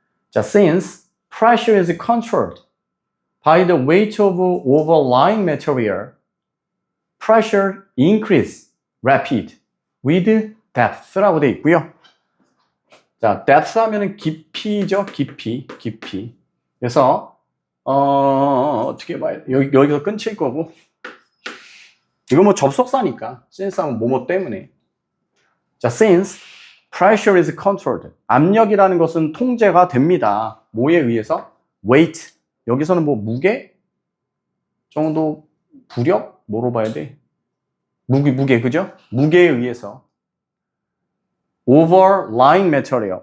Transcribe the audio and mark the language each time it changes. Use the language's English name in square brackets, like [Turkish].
[English] 자, since pressure is controlled by the weight of overlying material, pressure increase rapid with depth [Korean] 라고 되어 있고요. 자, depth 하면은 깊이죠. 깊이. 그래서 어떻게 봐야 돼? 여기서 끊칠 거고. 이거 뭐 접속사니까. since 하면 뭐뭐 때문에. 자, [English] since pressure is controlled. [Korean] 압력이라는 것은 통제가 됩니다. 뭐에 의해서? weight. 여기서는 뭐 무게 정도, 부력 뭐로 봐야 돼? 무게, 그죠? 무게에 의해서. [English] overlying material.